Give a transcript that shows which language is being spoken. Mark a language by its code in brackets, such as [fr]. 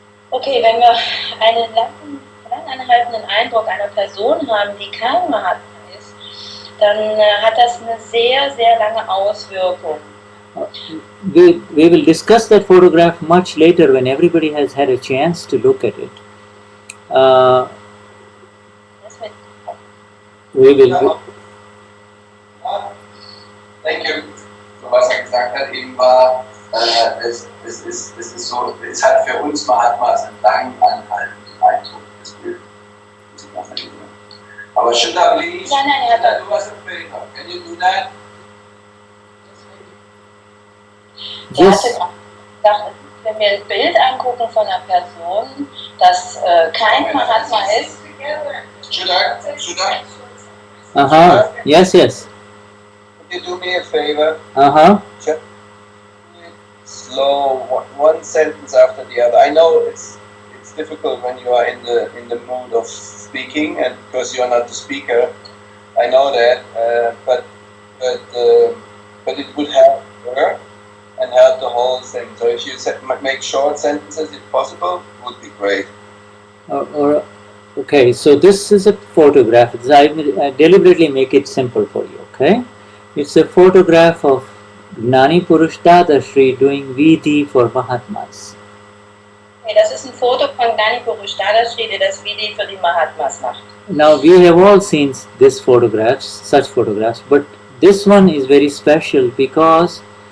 [de] Okay, wenn wir einen langanhaltenden Eindruck einer Person haben, die kein Mahatma ist, dann hat das eine sehr, sehr lange Auswirkung. [en] We will discuss that photograph much later when everybody has had a chance to look at it. We will. Thank you. [de] So was gesagt hat eben war, es ist so, es hat für uns Mahatmas einen lang anhaltenden Eindruck, das Bild. [en] Aber Shudha, please, do us a favor. Can you do that? Yes. [de] Wenn wir ein Bild angucken von einer Person, das kein Mahatma ist. [en] Shudha? Yes. Could you do me a favor? Just slow, one sentence after the other. I know it's difficult when you are in the mood of speaking, and because you are not the speaker, I know that. But it would help her and help the whole thing. So if you make short sentences, if possible, would be great. Okay, so this is a photograph. I deliberately make it simple for you. Okay, it's a photograph of Gnani Purush Dadashri doing Vidhi for Mahatmas. [de] Okay, das ist ein Foto von Gnani Purush Dadashri, der das Vidhi für die Mahatmas macht. [en] Now we have all seen such photographs, but this one is very special because